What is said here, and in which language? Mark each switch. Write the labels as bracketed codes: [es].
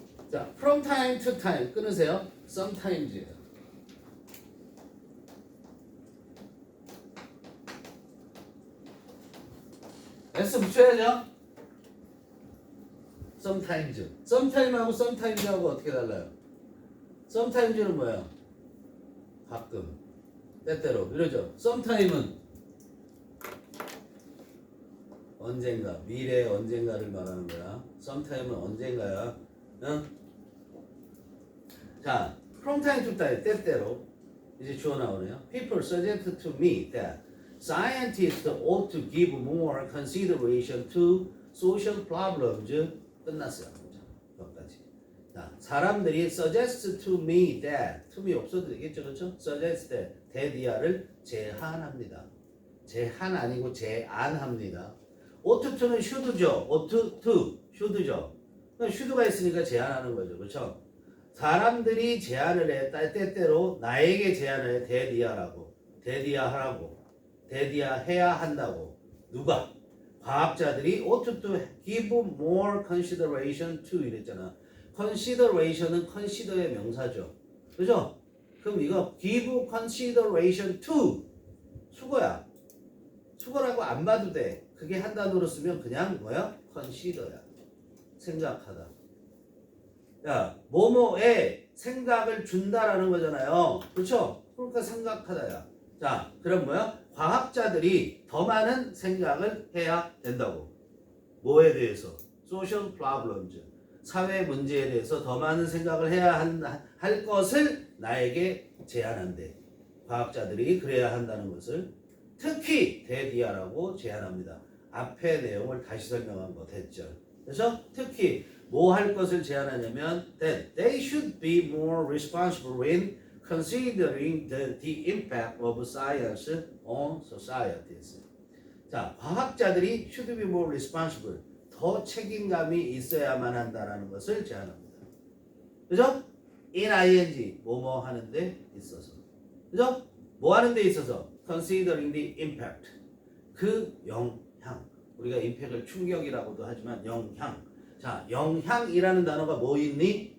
[en] 자, from time to time [ko] 끊으세요. [en] sometimes예요. [ko] S 붙여야죠. [en] sometimes. [ko] sometime하고 sometimes하고 어떻게 달라요? sometimes는 뭐야? 가끔, 때때로 이러죠. sometime은 언젠가, 미래 언젠가를 말하는 거야. sometime은 언젠가야. 응? 자, [en] from time to time, [ko] 때때로 이제 주어 나오네요. [en] People suggest to me that scientists ought to give more consideration to social problems. [ko] 끝났어요. 여기까지. 자, 사람들이 [en] suggest to me that, [ko] to me 없어도 되겠죠, 그렇죠? suggest that, that이야를 제안합니다. 제안 아니고 제안합니다. ought to는 should죠. ought to, should죠. should가 있으니까 제안하는 거죠, 그렇죠? 사람들이 제안을 해, 때때로 나에게 제안을 해, that이야라고, that이야 하라고, that이야 해야 한다고. 누가? 과학자들이 [en] ought to give more consideration to [ko] 이랬잖아. consideration은 consider의 명사죠. 그죠? 그럼 이거 give consideration to 수거야. 수거라고 안 봐도 돼. 그게 한 단어로 쓰면 그냥 뭐야? consider야. 생각하다. 야, 뭐뭐에 생각을 준다라는 거잖아요. 그렇죠? 그러니까 생각하다야. 자, 그럼 뭐야? 과학자들이 더 많은 생각을 해야 된다고. 뭐에 대해서? social problems. 사회 문제에 대해서 더 많은 생각을 해야 할 것을 나에게 제안한대. 과학자들이 그래야 한다는 것을 특히 that이야라고 제안합니다. 앞의 내용을 다시 설명한 거 됐죠. 그래서 특히 뭐 할 것을 제안하냐면 [en] that they should be more responsible in considering the impact of science on societies. 자, [ko] 과학자들이 [en] should be more responsible. [ko] 더 책임감이 있어야만 한다라는 것을 제안합니다. 그죠? in ing 뭐뭐 하는데 있어서. 그죠? 뭐 하는 데 있어서 [en] considering the impact [ko] 그 영향 우리가 임팩을 충격이라고도 하지만 영향 자 영향이라는 단어가 뭐 있니?